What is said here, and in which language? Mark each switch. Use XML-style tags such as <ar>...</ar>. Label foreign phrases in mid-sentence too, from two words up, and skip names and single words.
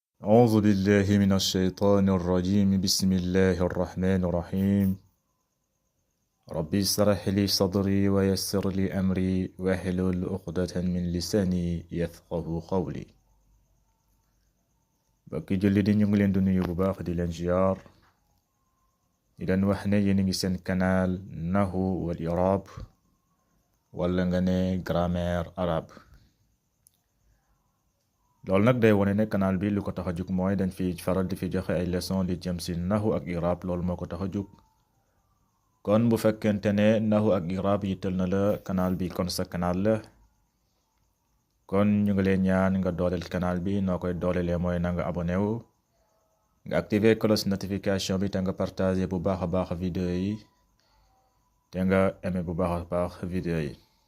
<ar>أعوذ بالله من الشيطان الرجيم بسم الله الرحمن الرحيم ربي اشرح لي صدري ويسر لي أمري واحلل عقدة من لساني يفقه قولي</ar> <wo>bokki julli di ñu ngi leen di nuyu bu baax di leen ziar di leen wax ne yéen a ngi seen canal Nahwu wal I'rab wala nga ne</wo> <fr>grammaire arabe</fr> <wo>loolu nag day wone ne canal bi lu ko tax a jug mooy dañ fi faral di fi joxe ay leçon li jëm si nahwu ak i'rab loolu moo ko tax a jug kon bu fekkente ne nahwu ak i'rab yittal na la canal bi kon sa canal la kon ñu ngi leen ñaan nga dooleel canal bi noo koy doolelee mooy na nga abonné wu nga activer</wo> <fr>cloche notification</fr> <wo>bi te nga partager bu baax a baax vidéo yi te nga aimé bu baax a baax vidéo yi</wo>